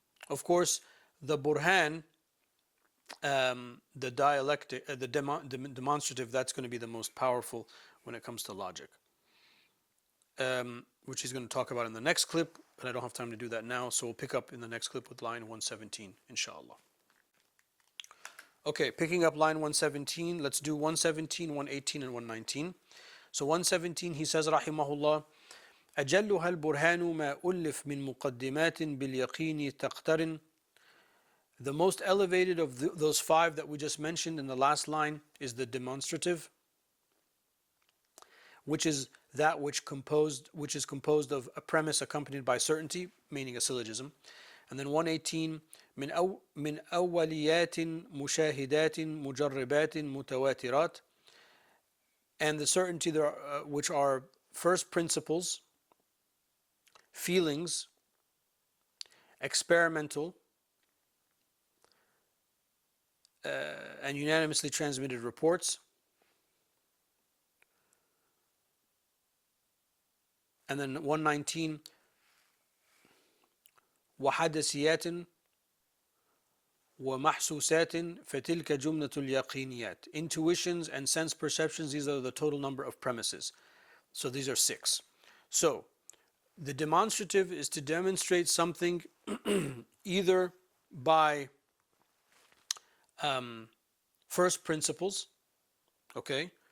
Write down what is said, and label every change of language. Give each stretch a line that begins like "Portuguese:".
English: Of course, the burhan, the dialectic, the demonstrative, that's going to be the most powerful when it comes to logic, which he's going to talk about in the next clip, but I don't have time to do that now, so we'll pick up in the next clip with line 117, inshallah. Okay, picking up line 117, let's do 117, 118, and 119. So 117, he says,
Arabic: rahimahullah, أجلها البرهان ما ألف من مقدمات باليقين تقترن.
English: The most elevated of those five that we just mentioned in the last line is the demonstrative, which is that which is composed of a premise accompanied by certainty, meaning a syllogism. And then 118,
Arabic: من أوليات مشاهدات مجربات متواترات.
English: And the certainty there which are first principles, feelings, experimental, and unanimously transmitted reports. And then 119,
Arabic: وحدثيات ومحسوسات فتلك جملة اليقينيات.
English: Intuitions and sense perceptions, these are the total number of premises. So these are six. So the demonstrative is to demonstrate something either by first principles, okay?